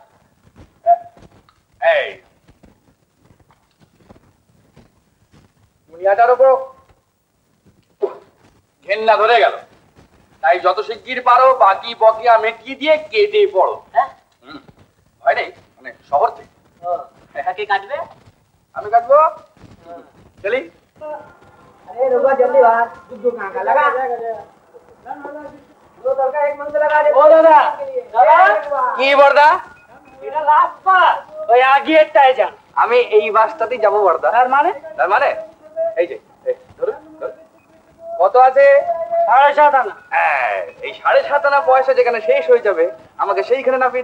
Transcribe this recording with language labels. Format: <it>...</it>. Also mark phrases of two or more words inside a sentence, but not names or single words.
<bn>এই মুনিয়াটার উপর ঘেন্না ধরে গেল, তাই যত শিগগির পারো বাকি বকিয়া মেটিয়ে দিয়ে কেটে পড়ো। হ্যাঁ হয় নাই মানে শহর থেকে। কে কাটবে? আমি কাটবো। চলি।</bn> <hi>अरे रुको जल्दी बाहर, दूध कहाँ का लगा?</hi> <bn>ও দাদা, কি বর্দা? এটা</bn> <en>last bus,</en> <bn>ওই আগেরটায় যান। আমি এই বাসটাতেই যাবো বর্দা। তার মানে এই যে ধরুন, কত আছে? 7.5 আনা। এই 7.5 আনা পয়সা যেখানে শেষ হয়ে যাবে আমাকে সেইখানে না পেয়ে।</bn>